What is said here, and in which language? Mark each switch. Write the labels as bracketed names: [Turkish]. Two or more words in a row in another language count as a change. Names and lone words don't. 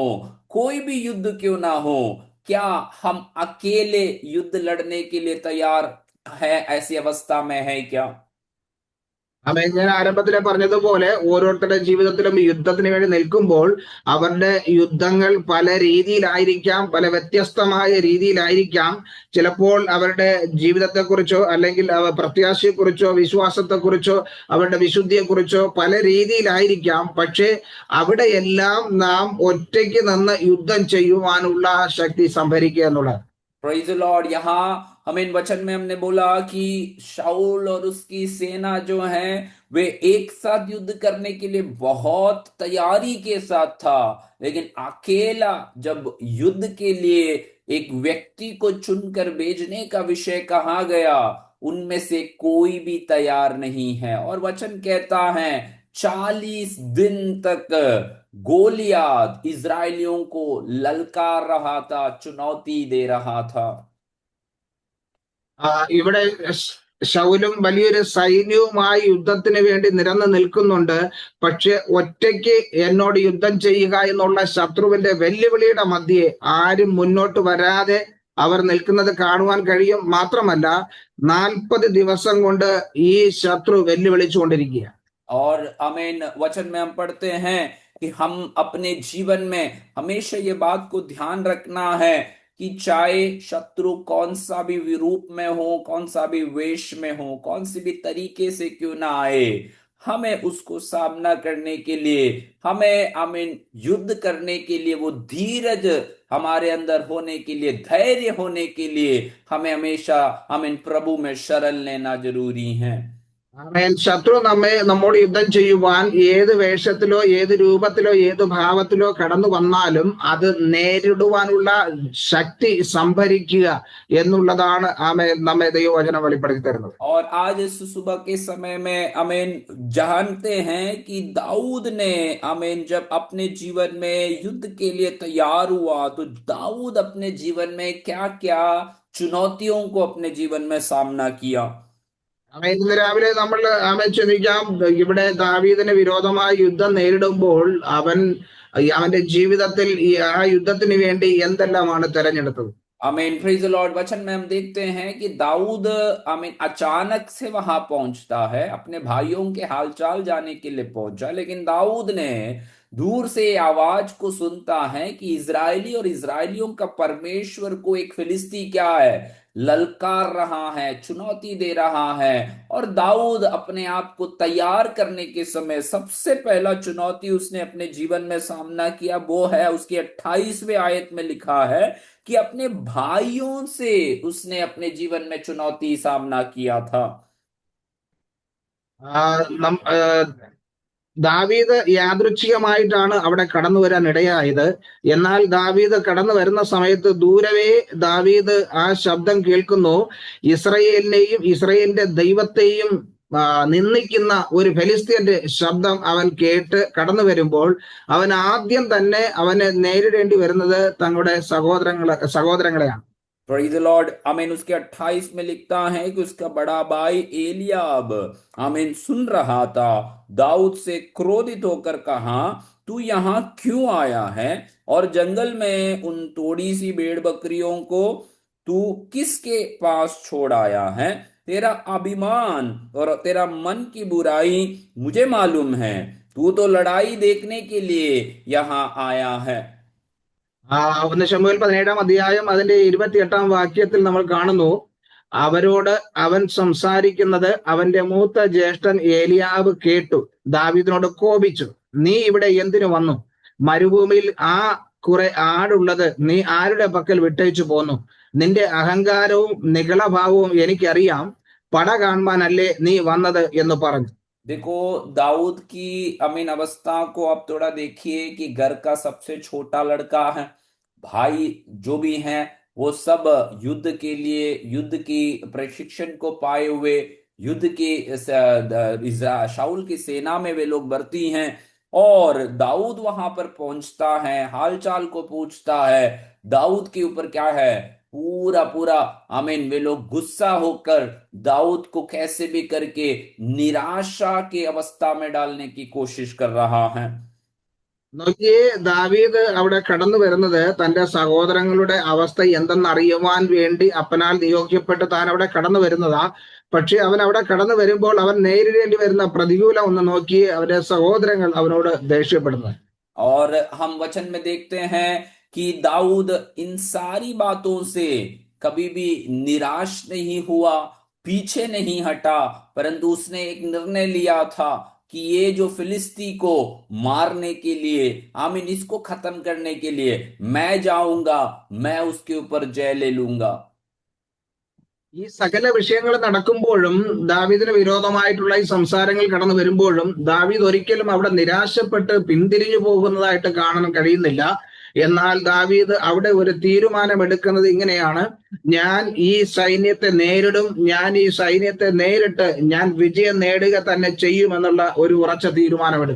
[Hindi] कोई भी युद्ध क्यों ना हो, क्या हम अकेले युद्ध लड़ने के लिए तैयार है? ऐसी अवस्था में है क्या? [Malayalam] ഞാൻ ആരംഭത്തിലെ പറഞ്ഞതുപോലെ ഓരോരുത്തരുടെ ജീവിതത്തിലും യുദ്ധത്തിന് വേണ്ടി നിൽക്കുമ്പോൾ അവരുടെ യുദ്ധങ്ങൾ പല രീതിയിലായിരിക്കാം, പല വ്യത്യസ്തമായ രീതിയിലായിരിക്കാം. ചിലപ്പോൾ അവരുടെ ജീവിതത്തെക്കുറിച്ചോ അല്ലെങ്കിൽ പ്രത്യാശയെക്കുറിച്ചോ വിശ്വാസത്തെക്കുറിച്ചോ അവരുടെ വിശുദ്ധിയെക്കുറിച്ചോ പല രീതിയിലായിരിക്കാം. പക്ഷേ അവിടെയെല്ലാം നാം ഒറ്റയ്ക്ക് നിന്ന് യുദ്ധം ചെയ്യുവാനുള്ള ശക്തി സംഭരിക്കുക എന്നുള്ളത്. [English] Praise the Lord. [Hindi] यहाँ हमें इन वचन में हमने बोला कि शाऊल और उसकी सेना जो है वे एक साथ युद्ध करने के लिए बहुत तैयारी के साथ था, लेकिन अकेला जब युद्ध के लिए एक व्यक्ति को चुनकर भेजने का विषय कहा गया, उनमें से कोई भी तैयार नहीं है। और वचन कहता है 40 दिन तक गोलियात इजरायलियों को ललकार रहा था, चुनौती दे रहा था। [Malayalam] ഇവിടെ ശൗലും വലിയൊരു സൈന്യവുമായി യുദ്ധത്തിന് വേണ്ടി നിരന്ന് നിൽക്കുന്നുണ്ട്. പക്ഷെ ഒറ്റയ്ക്ക് എന്നോട് യുദ്ധം ചെയ്യുക എന്നുള്ള ശത്രുവിന്റെ വെല്ലുവിളിയുടെ മധ്യേ ആരും മുന്നോട്ട് വരാതെ അവർ നിൽക്കുന്നത് കാണുവാൻ കഴിയും. മാത്രമല്ല 40 ദിവസം കൊണ്ട് ഈ ശത്രു വെല്ലുവിളിച്ചുകൊണ്ടിരിക്കുക. [Hindi] और आमीन, वचन में हम पढ़ते हैं कि हम अपने जीवन में हमेशा ये बात को ध्यान रखना है कि चाहे शत्रु कौन सा भी रूप में हो, कौन सा भी वेश में हो, कौन सी भी तरीके से क्यों ना आए, हमें उसको सामना करने के लिए, हमें आमीन युद्ध करने के लिए, वो धीरज हमारे अंदर होने के लिए, धैर्य होने के लिए हमें हमेशा आमीन प्रभु में शरण लेना जरूरी है। [Malayalam] ശത്രു നമ്മോട് യുദ്ധം ചെയ്യുവാൻ ഏത് വേഷത്തിലോ ഏത് രൂപത്തിലോ ഏത് ഭാവത്തിലോ കടന്നു വന്നാലും അത് നേരിടുവാനുള്ള ശക്തി സംഭരിക്കുക എന്നുള്ളതാണ് നമ്മെ ദൈവവചനം വെളിപ്പെടുത്തി തരുന്നത്. [Hindi] और आज इस सुबह के समय में आमीन जानते हैं कि दाऊद ने आमीन जब अपने जीवन में युद्ध के लिए तैयार हुआ तो दाऊद अपने जीवन में क्या क्या चुनौतियों को अपने जीवन में सामना किया। [Malayalam] ഇന്ന് രാവിലെ നമ്മൾ ചിന്തിക്കാം, ഇവിടെ ദാവീദിന് വിരോധമായ യുദ്ധം നേരിടുമ്പോൾ അവന്റെ ജീവിതത്തിൽ ആ യുദ്ധത്തിന് വേണ്ടി എന്തെല്ലാമാണ് തെരഞ്ഞെടുത്തത്. [English] आमीन, Praise the Lord. [Hindi] वचन में हम देखते हैं कि दाऊद आमीन अचानक से वहां पहुंचता है, अपने भाइयों के हालचाल जाने के लिए पहुंचा, लेकिन दाऊद ने दूर से आवाज को सुनता है कि इजरायली और इजरायलियों का परमेश्वर को एक फिलिस्ती क्या है, ललकार रहा है, चुनौती दे रहा है। और दाऊद अपने आप को तैयार करने के समय सबसे पहला चुनौती उसने अपने जीवन में सामना किया, वो है उसकी 28वें आयत में लिखा है कि अपने भाइयों से उसने अपने जीवन में चुनौती सामना किया था। [Malayalam] ദാവീദ് യാദൃച്ഛികമായിട്ടാണ് അവിടെ കടന്നു വരാൻ ഇടയായത്. എന്നാൽ ദാവീദ് കടന്നു വരുന്ന സമയത്ത് ദൂരവേ ദാവീദ് ആ ശബ്ദം കേൾക്കുന്നു. ഇസ്രയേലിനെയും ഇസ്രയേലിന്റെ ദൈവത്തെയും നിന്ദിക്കുന്ന ഒരു ഫെലിസ്ത്യന്റെ ശബ്ദം അവൻ കേട്ട് കടന്നു വരുമ്പോൾ അവൻ ആദ്യം തന്നെ അവന് നേരിടേണ്ടി വരുന്നത് തങ്ങളുടെ സഹോദരങ്ങളെയാണ്. [English] Praise the Lord. आमीन। [Hindi] उसके 28 में लिखता है कि उसका बड़ा भाई एलियाब आमीन सुन रहा था, दाऊद से क्रोधित होकर कहा, तू यहाँ क्यों आया है और जंगल में उन थोड़ी सी भेड़ बकरियों को तू किसके पास छोड़ आया है? तेरा अभिमान और तेरा मन की बुराई मुझे मालूम है, तू तो लड़ाई देखने के लिए यहाँ आया है। [Malayalam] 1 ശമൂവേൽ 17-ാം അധ്യായം അതിന്റെ 28-ാം വാക്യത്തിൽ നമ്മൾ കാണുന്നു, അവരോട് അവൻ സംസാരിക്കുന്നത് അവന്റെ മൂത്ത ജ്യേഷ്ഠൻ ഏലിയാബ് കേട്ടു, ദാവീദിനോട് കോപിച്ചു, നീ ഇവിടെ എന്തിനു വന്നു? മരുഭൂമിയിൽ കുറെ ആടുള്ളത് നീ ആരുടെ പക്കൽ വിട്ടയച്ചു പോന്നു? നിന്റെ അഹങ്കാരവും നികളഭാവവും എനിക്കറിയാം, പട കാണുവാനല്ലേ നീ വന്നത് എന്ന് പറഞ്ഞു. [Hindi] देखो दाऊद की अमीन अवस्था को आप थोड़ा देखिए कि घर का सबसे छोटा लड़का है, भाई जो भी हैं वो सब युद्ध के लिए, युद्ध की प्रशिक्षण को पाए हुए, युद्ध की शाऊल की सेना में वे लोग भर्ती हैं। और दाऊद वहां पर पहुंचता है, हालचाल को पूछता है। दाऊद के ऊपर क्या है, पूरा पूरा आमीन वे लोग गुस्सा होकर दाऊद को कैसे भी करके निराशा की अवस्था में डालने की कोशिश कर रहा है। [Malayalam] നോക്കിയേ, ദാവീദ് അവിടെ കടന്നു വരുന്നത് തന്റെ സഹോദരങ്ങളുടെ അവസ്ഥ എന്തെന്ന് അറിയുവാൻ വേണ്ടി അപ്പനാൽ നിയോഗിക്കപ്പെട്ട് താൻ അവിടെ കടന്നു വരുന്നതാ. പക്ഷെ അവൻ അവിടെ കടന്നു വരുമ്പോൾ അവൻ നേരിടേണ്ടി വരുന്ന പ്രതികൂലം ഒന്ന് നോക്കി അവന്റെ സഹോദരങ്ങൾ അവനോട് ദേഷ്യപ്പെടുന്നത്. [Hindi] और हम वचन में देखते हैं कि दाऊद इन सारी बातों से कभी भी निराश नहीं हुआ, पीछे नहीं हटा, परंतु उसने एक निर्णय लिया था कि ये जो फिलिस्ती को मारने के लिए, आमीन, इसको खत्म करने के लिए मैं जाऊंगा, मैं उसके ऊपर जय ले लूंगा। [Malayalam] ഈ സകല വിഷയങ്ങൾ നടക്കുമ്പോഴും ദാവീദിന് വിരോധമായിട്ടുള്ള ഈ സംസാരങ്ങൾ കടന്നു വരുമ്പോഴും ദാവീദ് ഒരിക്കലും അവിടെ നിരാശപ്പെട്ട് പിന്തിരിഞ്ഞു പോകുന്നതായിട്ട് കാണാൻ കഴിയുന്നില്ല. എന്നാൽ ദാവീദ് അവിടെ ഒരു തീരുമാനം എടുക്കുന്നത് ഇങ്ങനെയാണ്: ഞാൻ ഈ സൈന്യത്തെ നേരിടും, ഞാൻ ഈ സൈന്യത്തെ നേരിട്ട് ഞാൻ വിജയം നേടുക തന്നെ ചെയ്യുമെന്നുള്ള ഒരു ഉറച്ച തീരുമാനമെടുക്കും.